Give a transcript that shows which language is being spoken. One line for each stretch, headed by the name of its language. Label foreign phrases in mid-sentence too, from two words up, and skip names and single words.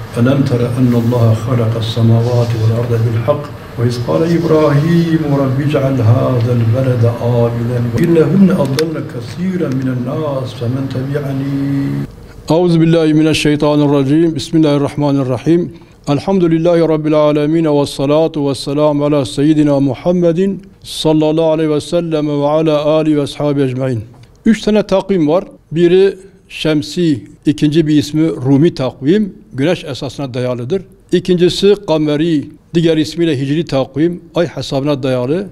Arabic: ألم تر أن الله خلق السماوات والأرض بالحق وإذ قال إبراهيم رب اجعل هذا البلد آمنا إنهن أضلن كثيرا من الناس فمن تبعني. أعوذ بالله من الشيطان الرجيم. بسم الله الرحمن الرحيم. الحمد لله رب العالمين والصلاة والسلام على سيدنا محمد صلى الله عليه وسلم وعلى آله وصحبه أجمعين.
Turkish: 3 tane takvim var. Biri Şemsi, ikinci bir ismi Rumi takvim, güneş esasına dayalıdır. İkincisi Kameri, diğer ismiyle Hicri takvim, ay hesabına dayalı.